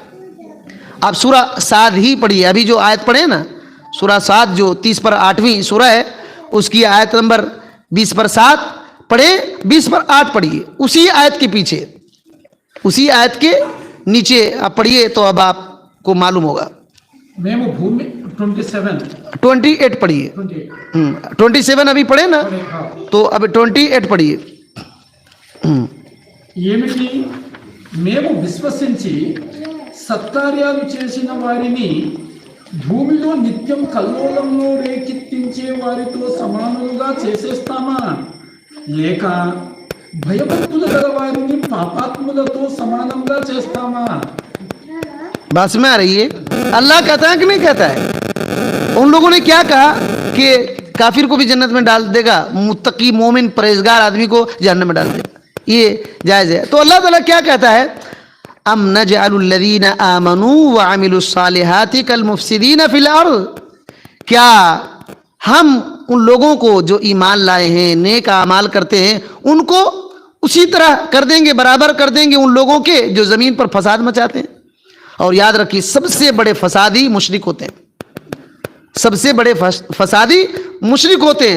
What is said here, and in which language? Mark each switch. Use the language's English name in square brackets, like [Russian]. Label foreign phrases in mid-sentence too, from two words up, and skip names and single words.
[Hindi] आप सूरा साद ही पढ़िए, अभी जो आयत पढ़े ना, सूरा साद जो 30 पर 8वीं सूरा है, उसकी आयत नंबर 20 पर 7 पढ़े, 20 पर 8 पढ़िए, उसी आयत के पीछे, उसी आयत के नीचे आप पढ़िए तो अब आपको मालूम होगा। [Telugu] మేము భూమి 27 [Hindi] 28 पढ़िए। 27 अभी पढ़े ना, तो अब 28 पढ़िए। [Telugu] ఏమిటి? మేము విశ్వసించి సత్కార్యాలు చేసిన వారిని భూమిలో నిత్యం కల్లోలంలో రేకెత్తించే వారితో సమానులుగా చేసేస్తామా, లేక భయభక్తులు గల వారిని పాపాత్ములతో సమానంగా చేస్తామా? [Hindi] बात में आ रही है? अल्लाह कहता है कि नहीं कहता है? उन लोगों ने क्या कहा कि काफिर को भी जन्नत में डाल देगा, मुत्तकी मोमिन परहेजगार आदमी को जहन्नम में डाल देगा, ये जायज़ है। तो अल्लाह ताला क्या कहता है? [Arabic] أم نجعل الذين آمنوا وعملوا الصالحات كالمفسدين في الأرض, [Hindi] क्या हम उन लोगों को जो ईमान लाए हैं, नेक आमाल करते हैं, उनको उसी तरह कर देंगे, बराबर कर देंगे उन लोगों के जो ज़मीन पर फसाद मचाते हैं। और याद रखिए, सबसे बड़े फसादी मुशरिक होते हैं, सबसे बड़े फसादी मुशरिक होते हैं।